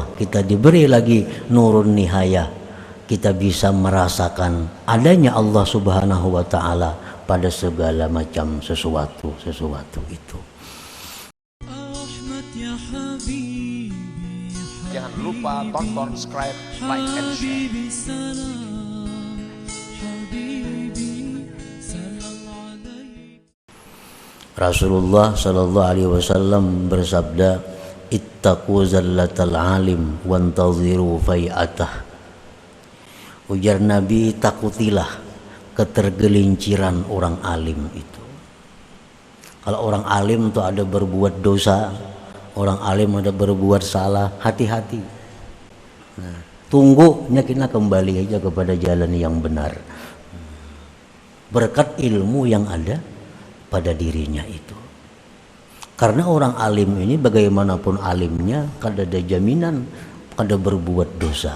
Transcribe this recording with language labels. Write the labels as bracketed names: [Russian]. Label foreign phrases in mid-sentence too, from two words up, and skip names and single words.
[Indonesian] Kita diberi lagi nurun nihayah. Kita bisa merasakan adanya Allah [Arabic] سبحانه وتعالى [Indonesian] pada segala macam sesuatu itu. Jangan lupa tonton, subscribe, [English] like, and share. [Indonesian] Rasulullah [Arabic] صلى الله عليه وسلم [Indonesian] bersabda, [Arabic] اتقوا زلة العالم وانتظروا فيئته. [Indonesian] Ujar Nabi, takutilah ketergelinciran orang alim itu. Kalau orang alim itu ada berbuat dosa, orang alim ada berbuat salah, hati-hati. Nah, tunggunya kita kembali aja kepada jalan yang benar. Berkat ilmu yang ada pada dirinya itu. Karena orang alim ini bagaimanapun alimnya, kada ada jaminan kada berbuat dosa.